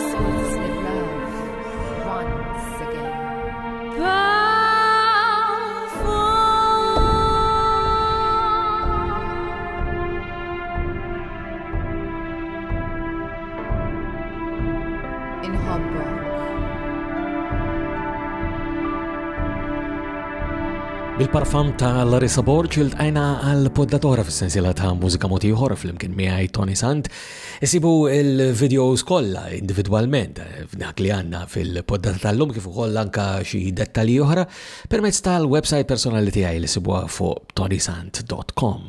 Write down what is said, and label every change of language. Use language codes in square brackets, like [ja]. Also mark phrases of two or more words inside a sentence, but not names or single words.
[en] So let's live love once again. In Hamburg. [mt] Bil-parfum ta' Larissa Borch il-tqajna għal-poddatora fis-sensiela ta' mużika mod ieħor flimkien miegħi Toni Sant. Isibu il-videos kollha individwalment f'dak li għandna fil-poddata tal-lum kif ukoll anke xi dettalji oħra permezz tal-website personali tiegħi li sibuha fuq ToniSant.com.